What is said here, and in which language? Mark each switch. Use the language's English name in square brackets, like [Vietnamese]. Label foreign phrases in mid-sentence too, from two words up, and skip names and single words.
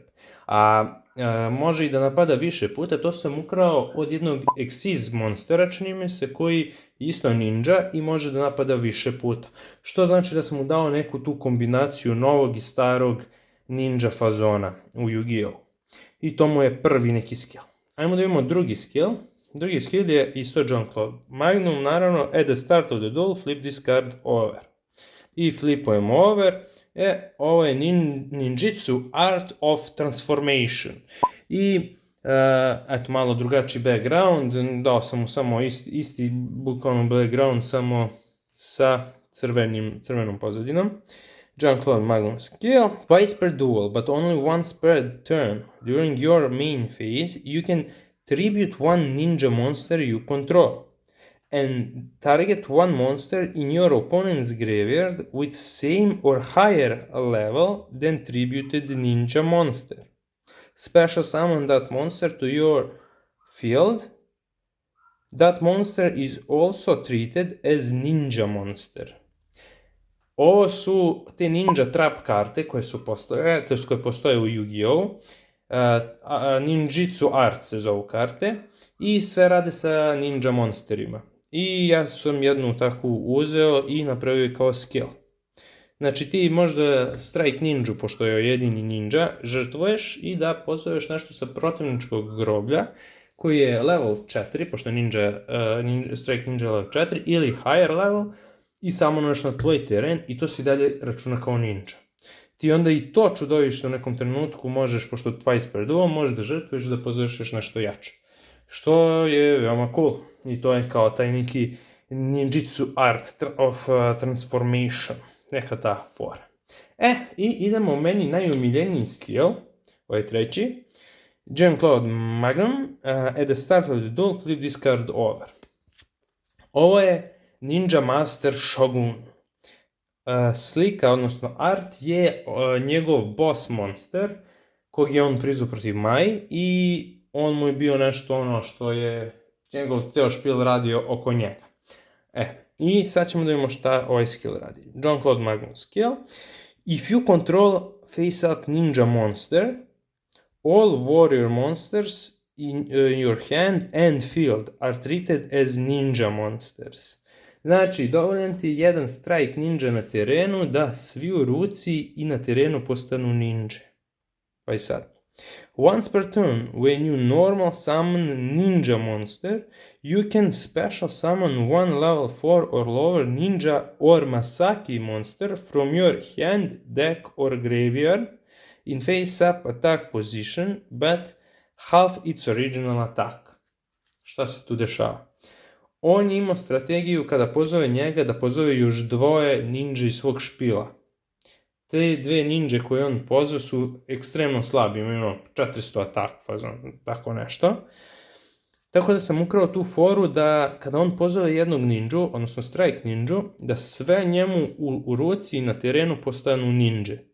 [Serbian] Može i da napada više puta, to sam ukrao od jednog Exis monstera, čini mi se, koji isto ninja i može da napada više puta. Što znači da sam mu dao neku tu kombinaciju novog i starog ninja fazona u Yu-Gi-Oh! I to mu je prvi neki skill. Ajmo da imamo drugi skill. Drugi skill je isto Jean-Claude Magnum, naravno, [English] at the start of the duel, flip this card over. [Serbian] I flipujemo over. Ovo je ninjitsu Art of Transformation. I eto, malo drugačiji background, dao sam mu samo isti bukvalno background, samo sa crvenom pozadinom. [English] Jean-Claude Magnum skill. Twice per duel, but only once per turn. During your main phase, you can tribute one ninja monster you control and target one monster in your opponent's graveyard with same or higher level than tributed ninja monster. Special summon that monster to your field. That monster is also treated as ninja monster. [Serbian] Ovo su te ninja trap karte koje postoje u Yu-Gi-Oh! Ninjitsu Art se zovu karte i sve rade sa ninja monsterima. I ja sam jednu takvu uzeo i napravio kao skill. Znači ti možda Strike Ninju, pošto je jedini ninja, žrtvuješ i da pozoveš nešto sa protivničkog groblja koji je level 4, pošto je Strike Ninja level 4, ili [English] higher level, [Serbian] i summonuješ na tvoj teren i to se dalje računa kao ninja. Ti onda i to čudovište u nekom trenutku možeš, pošto [English] twice per duel, [Serbian] možeš da žrtvuješ da pozoveš još nešto jače. Što je veoma cool. I to je kao taj neki ninjitsu art of transformation. Neka ta fora. I idemo u meni najomiljeniji skill, ovaj treći. [English] Jean-Claude Magnum, at the start of the duel, flip this card over. [Serbian] Ovo je Ninja Master Shogun. Slika, odnosno art, je njegov [English] boss monster, [Serbian] kog je on prizvao protiv Mai, i on mu je bio nešto što je njegov ceo špil radio oko njega. I sad ćemo da vidimo šta ovaj skill radi. [English] Jean-Claude Magnum skill. If you control face-up ninja monster, all warrior monsters in your hand and field are treated as ninja monsters. [Serbian] Znači, dovoljan ti jedan strike ninja na terenu da svi u ruci i na terenu postanu ninja. Pa i sad. [English] Once per turn, when you normal summon ninja monster, you can special summon one level 4 or lower ninja or Masaki monster from your hand, deck or graveyard in face-up attack position, but half its original attack. [Serbian] Šta se tu dešava? On je imao strategiju kada pozove njega da pozove još dvoje ninja iz svog špila. Te dve ninja koje on pozove su ekstremno slabi, imaju 400 atak, tako nešto. Tako da sam ukrao tu foru da kada on pozove jednog ninju, odnosno strike ninju, da sve njemu u ruci i na terenu postanu ninja.